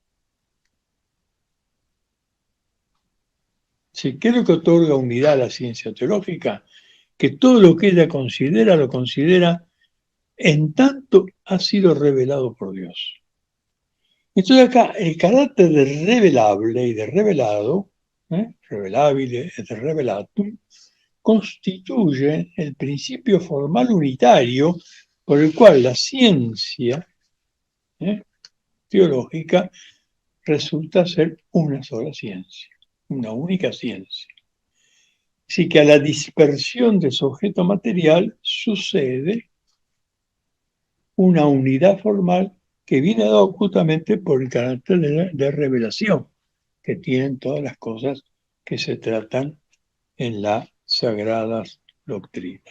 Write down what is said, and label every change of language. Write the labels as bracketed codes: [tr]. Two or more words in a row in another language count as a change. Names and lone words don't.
[es] ¿Sí? ¿Qué es lo que otorga unidad a la ciencia teológica? Que todo lo que ella considera, lo considera en tanto ha sido revelado por Dios. Entonces acá el carácter de revelable y de revelado, [la] revelabile et revelatum, [es] constituye el principio formal unitario por el cual la ciencia teológica resulta ser una sola ciencia, una única ciencia. Así que a la dispersión de su objeto material sucede una unidad formal que viene dado justamente por el carácter de revelación que tienen todas las cosas que se tratan en las sagradas doctrinas.